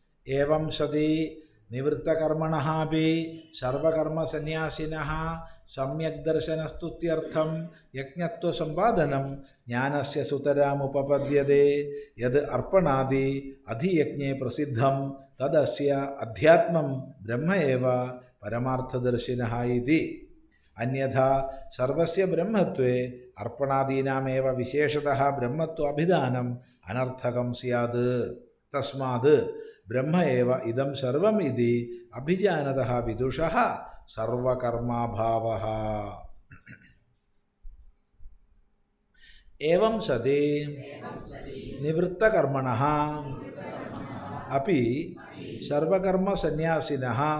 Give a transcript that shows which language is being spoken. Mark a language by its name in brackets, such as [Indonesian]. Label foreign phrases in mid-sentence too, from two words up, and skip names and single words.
[Sanskrit] ഏവം സതി നിവൃത്തകർമ്മണഃ അപി സർവകർമ്മസന്യാസിനഃ സമ്യക് ദർശനസ്തുത്യർത്ഥം യജ്ഞത്വസമ്പാദനം ജ്ഞാനസ്യ സുതരാമുപപദ്യതേ യത് അർപ്പണാദി അധിയജ്ഞേ പ്രസിദ്ധം തദസ്യ അധ്യാത്മം ബ്രഹ്മ ഏവ പരമാർത്ഥദർശിനഃ ഇതി. അന്യഥാ സർവസ്യ ബ്രഹ്മത്വേ അർപ്പണാദീനാമേവ വിശേഷതഃ ബ്രഹ്മത്വാഭിധാനം അനർത്ഥകം സ്യാത്. തസ്മാത് ബ്രഹ്മ ഏവ ഇദം സർവം ഇതി അഭിജാനതഃ വിദുഷഃ സർവകർമാഭാവഃ. ഏവം സതി നിവൃത്തകർമ്മണഃ അപി സർവകർമ്മസന്യാസിനഃ